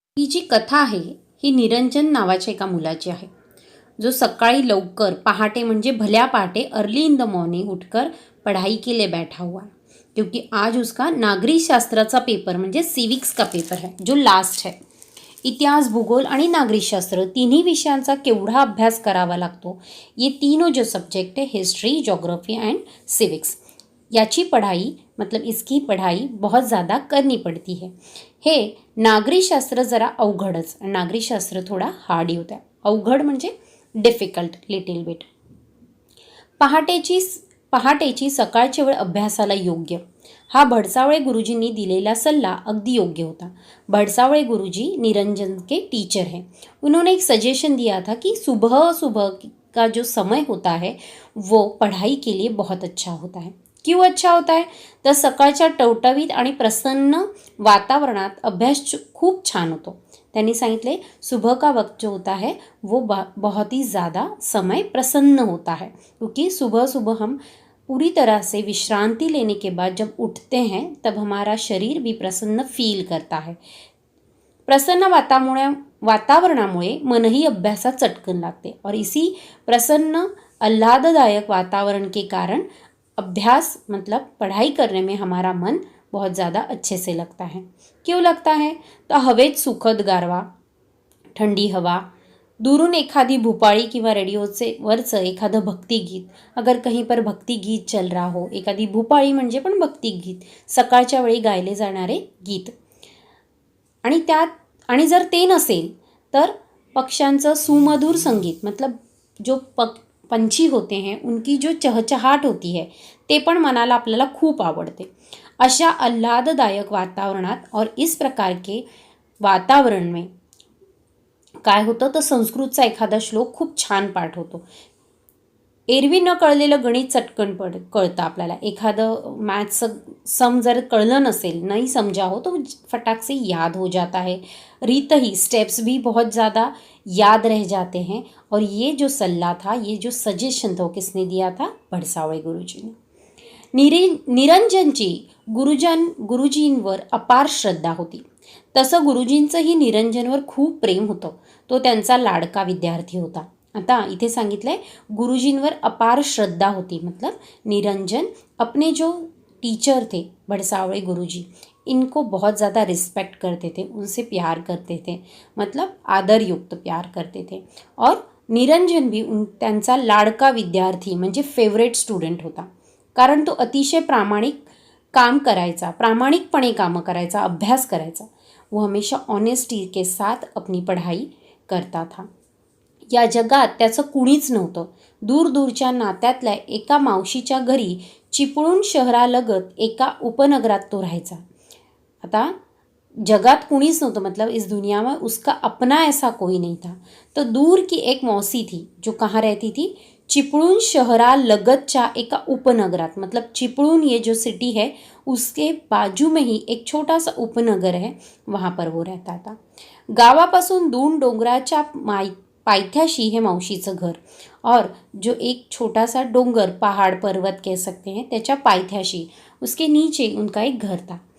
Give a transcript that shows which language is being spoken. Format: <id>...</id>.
<mr>ही जी कथा आहे ही निरंजन नावाच्या एका मुलाची आहे, जो सकाळी लवकर पहाटे म्हणजे भल्या पहाटे</mr> <en>early in the morning</en> <hi>उठकर पढ़ाई के लिए बैठा हुआ, क्योंकि आज उसका</hi> <mr>नागरिक शास्त्राचा पेपर म्हणजे</mr> <hi>सिविक्स का पेपर है, जो लास्ट है.</hi> <mr>इतिहास, भूगोल आणि नागरिकशास्त्र तिन्ही विषयांचा केवढा अभ्यास करावा लागतो.</mr> <hi>ये तीनों जो सब्जेक्ट है, हिस्ट्री, ज्योग्राफी एंड सिविक्स, याची पढ़ाई मतलब इसकी पढ़ाई बहुत ज़्यादा करनी पड़ती है.</hi> <mr>हे नागरिकशास्त्र जरा अवघडच, नागरिकशास्त्र थोडा</mr> <hi>हार्ड ही होता है.</hi> <mr>अवघड म्हणजे</mr> <en>Difficult little bit.</en> <mr>पहाटेची सकाळची वेळ अभ्यासाला योग्य. हा भडसावळे गुरुजींनी दिलेला सल्ला अगदी योग्य होता.</mr> <hi>भडसावळे गुरुजी निरंजन के टीचर हैं. उन्होंने एक सजेशन दिया था कि सुबह सुबह का जो समय होता है वो पढ़ाई के लिए बहुत अच्छा होता है. क्यों अच्छा होता है,</hi> <mr>तर सकाळच्या टवटवीत आणि प्रसन्न वातावरणात अभ्यास खूप छान होतो. त्यांनी सांगितले,</mr> <hi>सुबह का वक्त जो होता है वो बहुत ही ज़्यादा समय प्रसन्न होता है, क्योंकि सुबह सुबह हम पूरी तरह से विश्रांति लेने के बाद जब उठते हैं तब हमारा शरीर भी प्रसन्न फील करता है.</hi> <mr>प्रसन्न वातावरणामुळे मनही अभ्यासात चटकन लागते</mr> <hi>और इसी प्रसन्न आह्लाददायक वातावरण के कारण अभ्यास मतलब पढ़ाई करने में हमारा मन बहुत ज़्यादा अच्छे से लगता है. क्यों लगता है,</hi> <mr>तो हवेत सुखद गारवा,</mr> <hi>ठंडी हवा,</hi> <mr>दूरून एखादी भुपाळी किंवा रेडिओचे वरचं एखादं भक्तिगीत,</mr> <hi>अगर कहीं पर भक्तिगीत चल रहा हो,</hi> <mr>एखादी भुपाळी म्हणजे पण भक्तिगीत, सकाळच्या वेळी गायले जाणारे गीत, आणि जर ते नसेल तर पक्ष्यांचं सुमधुर संगीत,</mr> <hi>मतलब जो पंछी होते हैं उनकी जो चहचहाट होती है,</hi> <mr>ते पण मनाला आपल्याला खूप आवडते. अशा आह्लाददायक वातावरणात</mr> <hi>और इस प्रकार के वातावरण में</hi> <mr>काय होतं, तर संस्कृतचा एखादा श्लोक खूप छान पाठ होतो. एरवी न कळलेलं गणित चटकन कळतं आपल्याला. एखादं मैथ्स सम जर कळलं नसेल,</mr> <hi>नहीं समझा हो, तो फटाक से याद हो जाता है. रीत ही स्टेप्स भी बहुत ज़्यादा याद रह जाते हैं. और ये जो सल्ला था, ये जो सजेशन था, वो किसने दिया था? भडसावळे गुरुजी ने.</hi> <mr>निरंजनची गुरुजींवर अपार श्रद्धा होती. तसं गुरुजींचंही निरंजनवर खूप प्रेम होतं. तो त्यांचा लाडका विद्यार्थी होता. आता इथे सांगितलंय गुरुजींवर अपार श्रद्धा होती,</mr> <hi>मतलब निरंजन अपने जो टीचर थे भडसावळे गुरुजी, इनको बहुत ज़्यादा रिस्पेक्ट करते थे, उनसे प्यार करते थे, मतलब आदरयुक्त प्यार करते थे. और निरंजन भी</hi> <mr>त्यांचा लाडका विद्यार्थी म्हणजे फेवरेट स्टुडंट होता. कारण तो अतिशय काम करायचा, प्रामाणिकपणे कामं करायचा, अभ्यास करायचा.</mr> <hi>वो हमेशा ऑनेस्टी के साथ अपनी पढ़ाई करता था.</hi> <mr>या जगात त्याचं कुणीच नव्हतं. दूरदूरच्या नात्यातल्या एका मावशीच्या घरी चिपळूण शहरालगत एका उपनगरात तो राहायचा. आता जगात कुणीच नव्हतं,</mr> <hi>मतलब इस दुनिया में उसका अपना ऐसा कोई नहीं था. तो दूर की एक मौसी थी जो कहाँ रहती थी?</hi> <mr>चिपळूण शहरालगतच्या एका उपनगरात.</mr> <hi>मतलब चिपळूण ये जो सिटी है उसके बाजू में ही एक छोटा सा उपनगर है, वहाँ पर वो रहता था.</hi> <mr>गावापासून दून डोंगराच्या पायथ्याशी है मावशीचं घर.</mr> <hi>और जो एक छोटा सा डोंगर, पहाड़ पर्वत कह सकते हैं,</hi> <mr>त्याच्या पायथ्याशी</mr> <hi>उसके नीचे उनका एक घर था.</hi>